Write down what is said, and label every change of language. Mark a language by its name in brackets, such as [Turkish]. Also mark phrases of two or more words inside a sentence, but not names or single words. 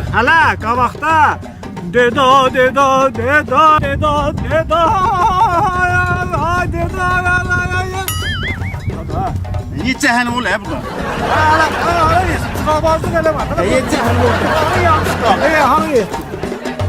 [Azerbaijani] Hələ qabaqda Deda, deda, deda, deda, deda, ay deda, [Turkish] Niye cəhənnəm ol burada? [Azerbaijani] Hələ, çıxabazlıq eləmə. [Turkish] Niye cəhənnəm ol? Hangi yanlışda? Hangi?